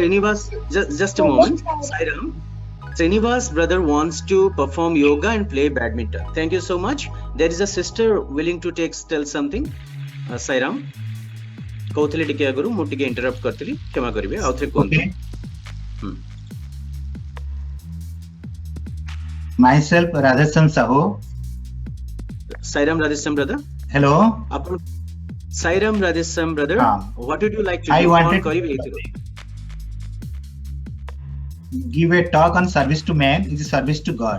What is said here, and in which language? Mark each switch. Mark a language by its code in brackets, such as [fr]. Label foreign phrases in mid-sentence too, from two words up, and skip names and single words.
[en] Srinivas, just a moment. Sairam. Srinivas brother wants to perform yoga and play badminton. Thank you so much. There is a sister willing to tell something. Sairam. [or] କହୁଲି ଟିକେ ଆଗୁ ମୁ ଟିକେ ଇଣ୍ଟରପ୍ଟ କରତଲି, କ୍ଷମା କରିବେ. ଆଉ ଥେ କୋନ [en] Myself Radhesam Sahu. Sairam Radhesam brother. Hello. Apun Sairam Radhesam brother. What would you like to do? I wanted give a talk on service to man is service to God.